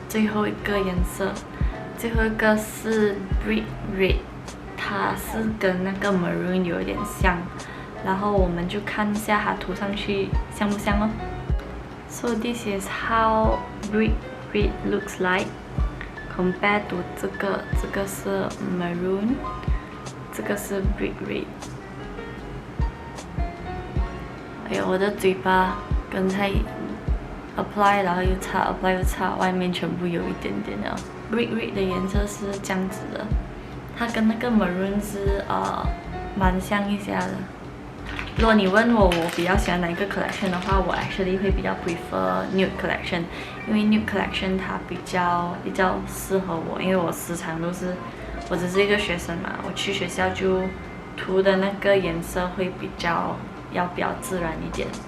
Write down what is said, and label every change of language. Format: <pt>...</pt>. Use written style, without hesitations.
<zh>最后一个颜色，最后一个是 brick red， 它是跟那个 maroon 有点像，然后我们就看一下它涂上去像不像哦。</zh> <en>So this is how brick red looks like compared to</en> <zh>这个是 maroon， 这个是 brick red。哎呀，我的嘴巴刚才 apply 然后又擦 apply 又擦，外面全部有一点点了。 brick red 的颜色是这样子的，它跟那个 maroon 是蛮像一下的。如果你问我比较喜欢哪一个 collection 的话，我 actually 会比较 prefer Nude Collection， 因为 Nude Collection 它比较适合我，因为我时常都是，我只是一个学生嘛，我去学校就涂的那个颜色会比较自然一点。</zh>